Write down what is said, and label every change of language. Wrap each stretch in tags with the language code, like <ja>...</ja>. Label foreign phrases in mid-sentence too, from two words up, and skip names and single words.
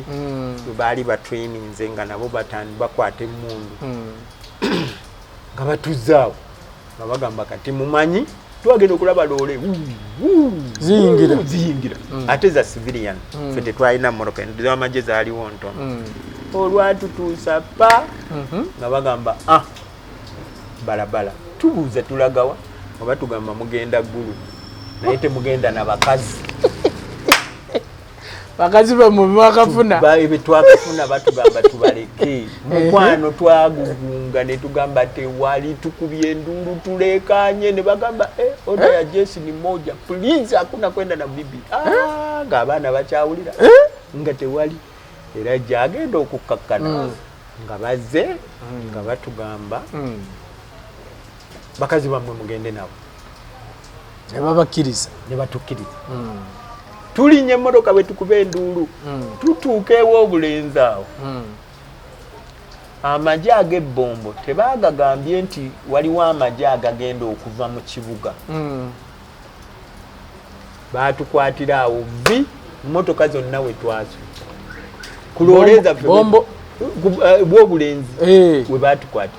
<lg>baali batwininze nga nabo bakwata emmundu nga batuzaawo nga bagamba kati mumanyi twagenda okulaba loole ziyingira ate za civilian ffe tetwalina mmoroka z'amagye zaaliwo ntono olwatutuusa pa nga bagamba balabala tubuuza tulagawa nga batugamba mugenda ggulu naye temugenda n'abakazi bakazi bamwe bakafuna twakafuna batugamba tubaleke mukwano twagugunga ne tugamba tewali tukubye enduulu tulekanye ne bagamba</lg> <sw>oda ya jeshi ni moja please hakuna kwenda na bibi</sw> <lg>nga abaana bakyawulira nga tewali era jagenda okukakkana nga bazze nga batugamba bakazi bamwe mugende nabo ne babakkiriza ne batukkiriza tulinye emmotoka bwe tukuba enduulu tutuuka ew'obulenzi awo amagye ag'ebbombo tebaagagambye nti waliwo amagye agagenda okuva mu kibuga baatukwatira awo mmotoka zonna we twazo kuloleza bw'obulenzi we baatukwatira</lg>